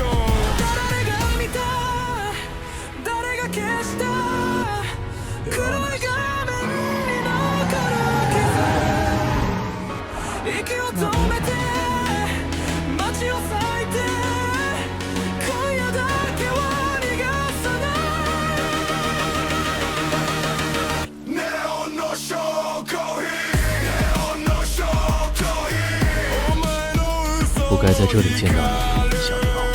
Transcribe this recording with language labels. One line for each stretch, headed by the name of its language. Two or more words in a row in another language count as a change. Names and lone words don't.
Japanese: 誰が見た、誰が消した、黒い画面に残る傷、息を止めて街を裂いて今夜だけは逃がさない。ネオンの証拠品、ネオンの証拠品、お前の嘘
Chinese: 不该在这里见到你，小鸟。